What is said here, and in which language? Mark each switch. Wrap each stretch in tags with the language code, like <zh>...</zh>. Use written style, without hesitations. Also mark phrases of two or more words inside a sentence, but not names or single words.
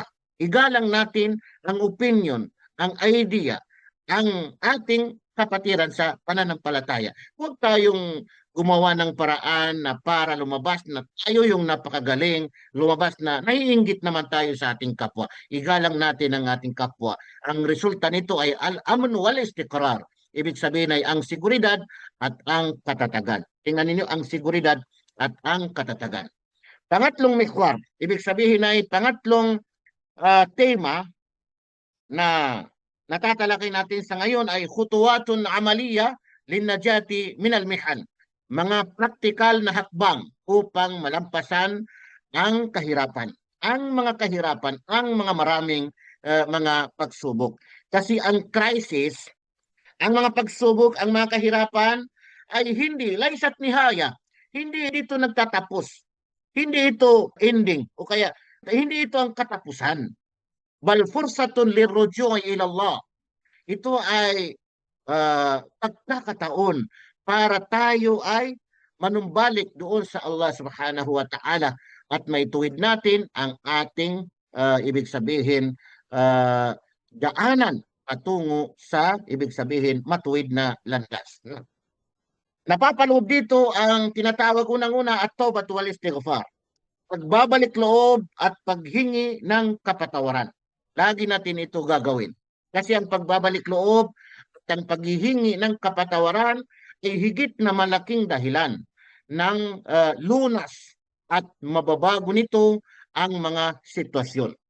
<tl>Igalang natin ang opinion, ang idea, ang ating kapatiran sa pananampalataya. Huwag tayong gumawa ng paraan na para lumabas na tayo yung napakagaling, lumabas na naiinggit naman tayo sa ating kapwa. Igalang natin ang ating kapwa. Ang resulta nito ay</tl> <ar>الأمن والاستقرار.</ar> <tl>Ibig sabihin ay ang seguridad at ang katatagan. Tingnan ninyo ang seguridad at ang katatagan. Pangatlong mikwar, ibig sabihin ay pangatlong tema na natatalakay natin sa ngayon ay</tl> <ar>خطوات عملية للنجاة من المحن.</ar> <tl>Mga praktikal na hakbang upang malampasan ang kahirapan. Ang mga kahirapan, ang mga maraming mga pagsubok. Kasi ang crisis, ang mga pagsubok, ang mga kahirapan ay hindi</tl> <ar>ليست نهاية.</ar> <tl>Hindi ito nagtatapos. Hindi ito ending o kaya hindi ito ang katapusan.</tl> <ar>بل فرصة للرجوع إلى الله.</ar> <tl>Ito ay pagkakataon para tayo ay manumbalik doon sa Allah</tl> <ar>سبحانه وتعالى</ar> <tl>at maituwid natin ang ating ibig sabihin daanan patungo sa ibig sabihin matuwid na landas. Napapaloob dito ang tinatawag unang-una at</tl> <ar>توبة والاستغفار.</ar> <tl>Pagbabalik loob at paghingi ng kapatawaran. Lagi natin ito gagawin. Kasi ang pagbabalik loob at ang paghihingi ng kapatawaran ay higit na malaking dahilan ng lunas at mababago nito ang mga sitwasyon.</tl>